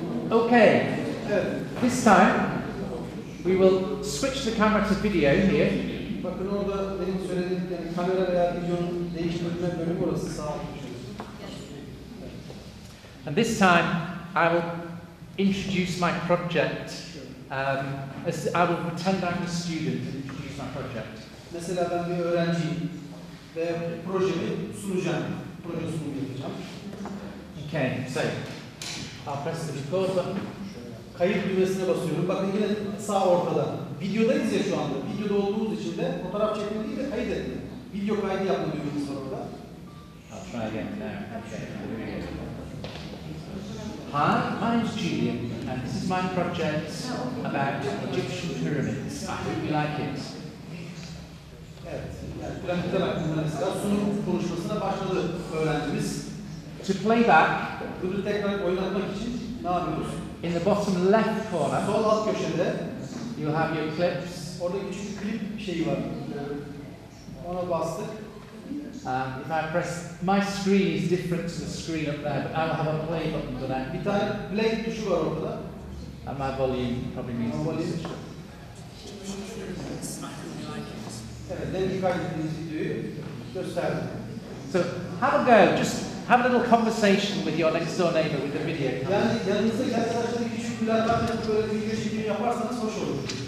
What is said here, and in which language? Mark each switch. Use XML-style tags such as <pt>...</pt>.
<en>Okay, this time we will switch the camera to video here.</en> <tr>Bakın orada benim söylediğim yani kamera veya videonun değiştirilme bölümü orası sağ olun.</tr> <en>And this time I will introduce my project. As I will pretend I'm a student and introduce my project.</en> <tr>Mesela ben bir öğrenciyim ve projemi sunacağım. Proje sunumu yapacağım.</tr> <en>Okay, so I'll press the record button.</en> <tr>Kayıt düğmesine basıyorum. Bakın yine sağ ortada. Videodayız ya şu anda. Videoda olduğumuz için de fotoğraf çekme değil de kayıt etme. Video kaydı yapma düğmemiz var orada.</tr> <en>I'll try again now. Okay. Hi, my name's Julian, and this is my project about Egyptian pyramids. I hope you like it.</en> <tr>Evet. Yani piramitler hakkında mesela sunum konuşmasına başladı öğrencimiz.</tr> <en>To play back,</en> <tr>Bunu tekrar oynatmak için ne yapıyoruz?</tr> <en>in the bottom left corner,</en> <tr>Sol alt köşede</tr> <en>you'll have your clips.</en> <tr>orada küçük bir klip şeyi var. Ona bastık.</tr> <en>If I press, my screen is different to the screen up there, but I'll have a play button for that.</en> <tr>Bir tane play tuşu var orada.</tr> <en>And my volume probably needs to be switched up.</en> <tr>Evet, demin kaydettiğimiz videoyu gösterdim.</tr> <en>So have a go, just have a little conversation with your next door neighbour with the video.</en> <tr>Yani yanınızdaki arkadaşlara küçük mülakat yapıp böyle video çekimi yaparsanız hoş olur.</tr>